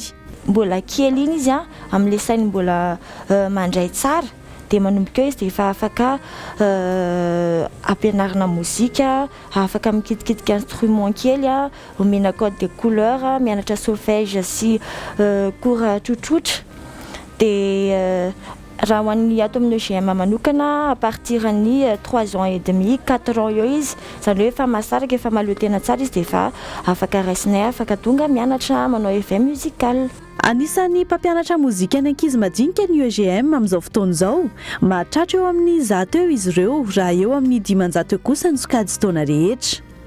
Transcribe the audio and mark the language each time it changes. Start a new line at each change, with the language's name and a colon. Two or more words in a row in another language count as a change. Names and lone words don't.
Malagasy: Mbola kely iny izy amin'ilay sainy mbola mandray tsara dia manomboka eo izy dia efa afaka ampianarina mozika, afaka mikitikitika instrument kely, omena
French: code de couleur,
Malagasy: mianatra solfège sy cours tsotsotra. Dia raha ho an'ny ato amin'ny EGM manokana
French: à partir
Malagasy: ny
French: 3 ans et demi 4 ans
Malagasy: eo izy izany hoe efa mahasaraka efa mahaleo tena tsara izy dia efa afaka raisinay afaka tonga mianatra manao
French: éveil musical.
Malagasy: Anisan'ny mpampianatra mozika ny ankizy madinika ny EGM amin'izao fotoana izao mahatratra eo amin'ny 100 eo izy ireo raha eo amin'ny 500 eo kosa ny sokajy taona rehetra.